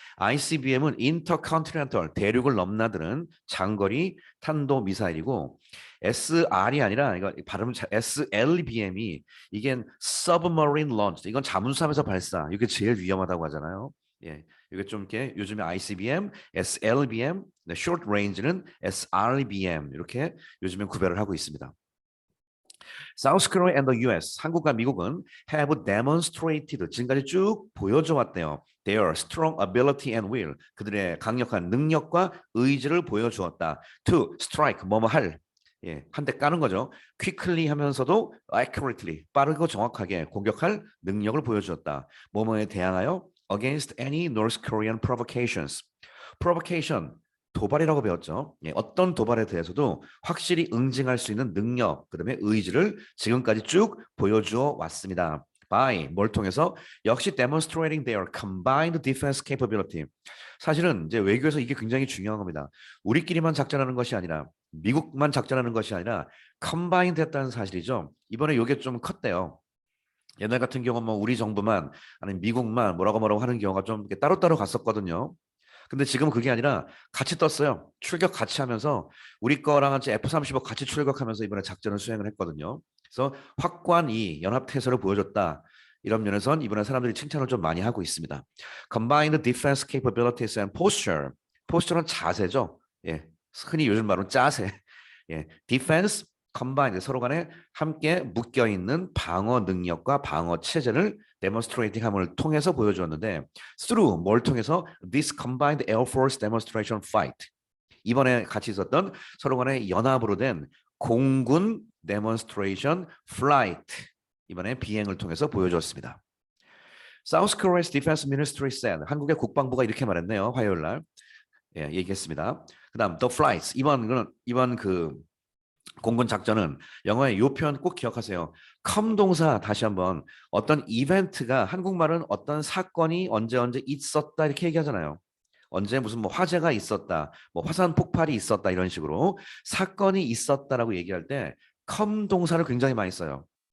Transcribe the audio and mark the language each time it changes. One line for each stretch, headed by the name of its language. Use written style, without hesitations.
Korean: ICBM은 intercontinental 대륙을 넘나드는 장거리 탄도 미사일이고 SR이 아니라 이거 발음 SLBM이 이게
English: submarine launch
Korean: 이건 잠수함에서 발사 이게 제일 위험하다고 하잖아요. 예, 이게 좀 이렇게 요즘에 ICBM, SLBM, 네, short range는 SRBM 이렇게 요즘에 구별을 하고 있습니다.
English: South Korea and the US,
Korean: 한국과 미국은
English: have demonstrated,
Korean: 지금까지 쭉 보여줘 왔대요.
English: Their strong ability and will,
Korean: 그들의 강력한 능력과 의지를 보여주었다.
English: To strike,
Korean: 뭐뭐 할, 예, 한 대 까는 거죠. quickly 하면서도 accurately, 빠르고 정확하게 공격할 능력을 보여주었다. 뭐뭐에 대항하여
English: against any North Korean provocations.
Korean: provocation 도발이라고 배웠죠. 예, 어떤 도발에 대해서도 확실히 응징할 수 있는 능력, 그다음에 의지를 지금까지 쭉 보여주어 왔습니다.
English: by
Korean: 뭘 통해서 역시
English: demonstrating their combined defense capability.
Korean: 사실은 이제 외교에서 이게 굉장히 중요한 겁니다. 우리끼리만 작전하는 것이 아니라 미국만 작전하는 것이 아니라 combined 했다는 사실이죠. 이번에 이게 좀 컸대요. 옛날 같은 경우는 뭐 우리 정부만 아니면 미국만 뭐라고 하는 경우가 좀 이렇게 따로따로 갔었거든요. 근데 지금 그게 아니라 같이 떴어요. 출격 같이 하면서 우리 거랑 같이 F-35 같이 출격하면서 이번에 작전을 수행을 했거든요. 그래서 확고한 이 연합태세를 보여줬다. 이런 면에선 이번에 사람들이 칭찬을 좀 많이 하고 있습니다.
English: Combined defense capabilities and posture.
Korean: posture는 자세죠. 예, 흔히 요즘 말로 짜세. 예, defense, combined 서로 간에 함께 묶여 있는 방어 능력과 방어 체제를 데몬스트레이팅함을 통해서 보여주었는데 through 뭘 통해서
English: this combined air force demonstration fight
Korean: 이번에 같이 있었던 서로 간의 연합으로 된 공군 demonstration flight 이번에 비행을 통해서 보여주었습니다.
English: South Korea's Defense Ministry said
Korean: 한국의 국방부가 이렇게 말했네요. 화요일 날 예, 얘기했습니다. 그다음
English: the flights
Korean: 이번 그 공군 작전은 영어의 요 표현 꼭 기억하세요. come 동사 다시 한번 어떤 이벤트가 한국말은 어떤 사건이 언제 있었다 이렇게 얘기하잖아요. 언제 무슨 뭐 화재가 있었다, 뭐 화산 폭발이 있었다 이런 식으로 사건이 있었다라고 얘기할 때 come 동사를 굉장히 많이 써요.